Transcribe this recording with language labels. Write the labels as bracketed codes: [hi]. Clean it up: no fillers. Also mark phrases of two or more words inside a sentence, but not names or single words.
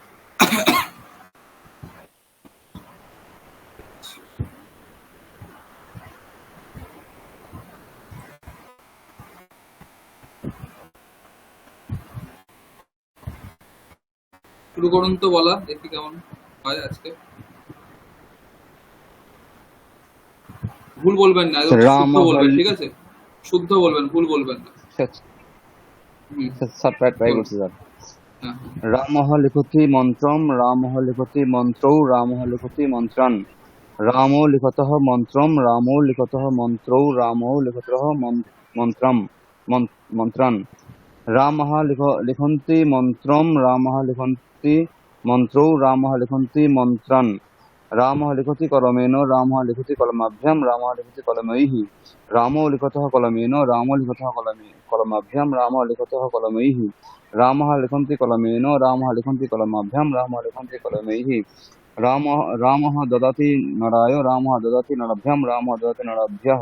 [bn] শুরু করুন তো, বলা দেখি কেমন হয় আজকে। ভুল বলবেন না, একদম স্যার শুদ্ধ রামহ, বলবেন, ঠিক আছে? শুদ্ধ বলবেন, ভুল বলবেন না। হুম, স্যার ট্রাই বলুন। করছি স্যার। হ্যাঁ, [sa] রামः লিখতি মন্ত্রম, রামः লিখতি মন্ত্রৌ, রামः লিখতি মন্ত্রান। রামো লিখতঃ মন্ত্রম, রামো লিখতঃ মন্ত্রৌ, রামো লিখতঃ মন্ত্রম মন্ত্রান। রামः লিখন্তি মন্ত্রম, রামः লিখন্তি মন্ত্রৌ, রামः লিখন্তি মন্ত্রান। रामः लिखति कलमेन, रामः लिखति कलमाभ्यां, रामः लिखति कलमैः। रामो लिखतः कलमेन, रामो लिखतः कलमाभ्यां, रामः लिखतः कलमैः। रामः लिखन्ति कलमेन, रामः लिखन्ति कलमाभ्यां, रामः लिखन्ति कलमैः। रामः ददाति नराय, रामः ददाति नराभ्यां, रामः ददाति नराभ्यः।